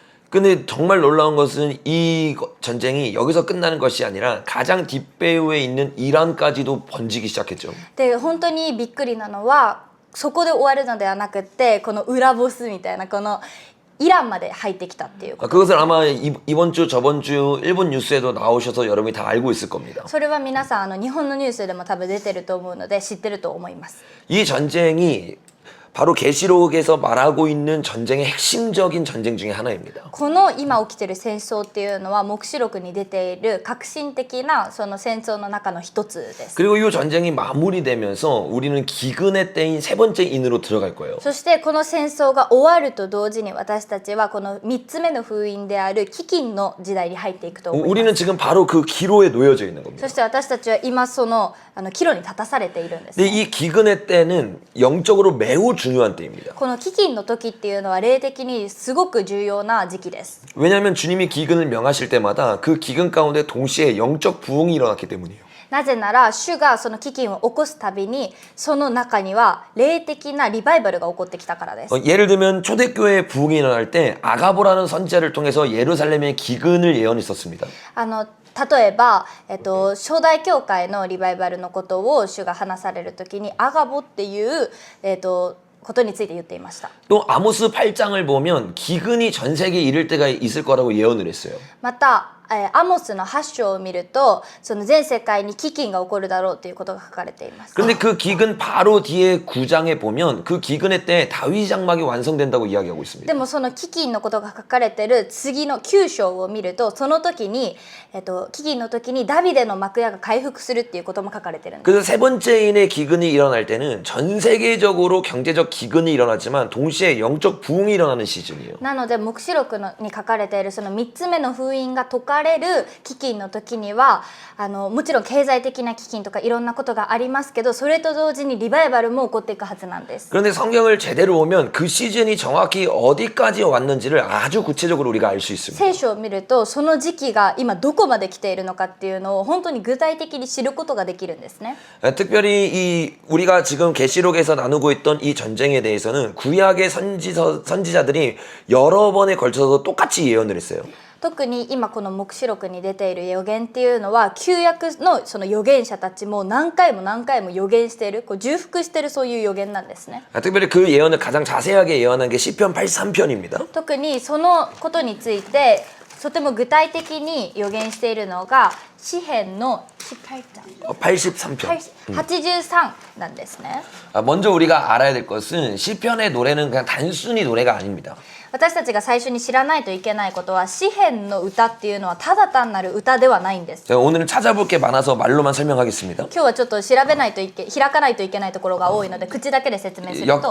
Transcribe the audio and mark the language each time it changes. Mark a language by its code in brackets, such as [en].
[ko] 근데 정말 놀라운 것은 이 전쟁이 여기서 끝나는 것이 아니라 가장 뒷배후에 있는 이란까지도 번지기 시작했죠. [ja] で本当にびっくりなのはそこで終わるのではなくって、この裏ボスみたいなこのイランまで入ってきたっていうこと。 [ko] 그것을 아마 이번 주 저번 주 일본 뉴스에도 나오셔서 여러분이 다 알고 있을 겁니다. [ja] それは皆さん日本のニュースでも多分出てると思うので知ってると思います。 [ko] 이 전쟁이 바로 계시록에서 말하고 있는 전쟁의 핵심적인 전쟁 중에 하나입니다. [ja] この今起きてる戦争っていうのは黙示録に出ている革新的なその戦争の中の一つです。 [ko] 그리고 이 전쟁이 마무리되면서 우리는 기근의 때인 세 번째 인으로 들어갈 거예요. [ja] そしてこの戦争が終わると同時に私たちはこの3つ目の封印である飢饉の時代に入っていくと思います。 [ko] 우리는 지금 바로 그 기로에 놓여져 있는 겁니다. [ja] そして私たちは今その岐路に立たされているんです、 [ko] 근데 이 기근의 때는 영적으로 매우 중요한 때입니다. [ja] この飢饉の時っていうのは霊的にすごく重要な時期です。 [ko] 왜냐하면 주님이 기근을 명하실 때마다 그 기근 가운데 동시에 영적 부흥이 일어났기 때문이에요. [ja] なぜなら主がその飢饉を起こすたびにその中には霊的なリバイバルが起こってきたからです。 [ko] 예를 들면 초대교회 부흥이 일어날 때 아가보라는 선지자를 통해서 예루살렘의 기근을 예언했었습니다. [ja] 例えば、初代教会のリバイバルのことを主が話される時にアガボっていう、ことについて言っていました。 [ko] 또 아모스 8장을 보면 기근이 전 세계에 이를 때가 있을 거라고 예언을 했어요. [ja] またアモスの8章を見るとその全世界に飢饉が起こるだろうということが書かれています。 [ko] 그런데 그 기근 바로 뒤에 9장에 보면 그 기근의 때 다윗 장막이 완성된다고 이야기하고 있습니다. [ja] でもその飢饉のことが書かれている次の9章を見るとその時に、飢饉の時にダビデの幕屋が回復するっていうことも書かれてるんです。 [ko] 그래서 세 번째인의 기근이 일어날 때는 전 세계적으로 경제적 기근이 일어나지만 동시에 영적 부흥이 일어나는 시즌이에요. [ja] なので黙示録に書かれているその3つ目の封印が解かれる飢饉の時にはもちろん経済的な飢饉とかいろんなことがありますけど、それと同時にリバイバルも起こっていくはずなんです。 [ko] 그런데 성경을 제대로 보면 그 시즌이 정확히 어디까지 왔는지를 아주 구체적으로 우리가 알 수 있습니다. [ja] 聖書を見るとその時期が今どこまで来ているのかっていうのを本当に具体的に知ることができるんですね。 [ko] 특별히 우리가 지금 계시록에서 나누고 있던 이 전쟁에 대해서는 구약의 선지자들이 여러 번에 걸쳐서 똑같이 예언을 했어요. [ja] 特に今この黙示録に出ている予言っていうのは旧約のその預言者たちも何回も何回も予言している、こう重複しているそういう予言なんですね。 [ko] 특별히 그 예언을 가장 자세하게 예언한 게 시편 83편입니다. [ja] 特にそのことについてとても具体的に予言しているのが詩編の [ko] 83편. [ja] 83なんですね。 [ko] 먼저 우리가 알아야 될 것은 시편의 노래는 그냥 단순히 노래가 아닙니다. [ja] 私たちが最初に知らないといけないことは詩編の歌っていうのはただ単なる歌ではないんです。 [ko] 제가 오늘은 찾아볼 게 많아서 말로만 설명하겠습니다. [ja] 今日はちょっと調べないと開かないといけないところが多いので口だけで説明すると、